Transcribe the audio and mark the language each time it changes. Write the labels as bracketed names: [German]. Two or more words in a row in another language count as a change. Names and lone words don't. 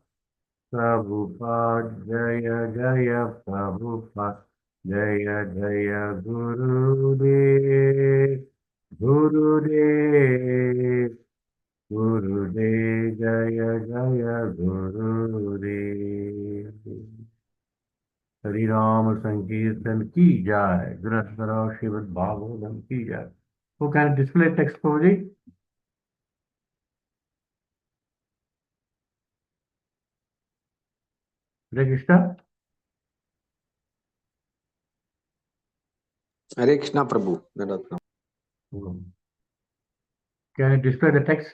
[Hindi] Prabhupada Jaya Jaya Prabhupada Jaya Jaya Gurudev Gurudev Gurudev Jaya Jaya Gurudev हरि राम संकीर्तन की जाय। गृह करो श्रीमद् भागवतम की जाय। [English] Who can display text, Prabhuji? Hare Krishna. Hare Krishna Prabhu. Dandavat. Can you display the text?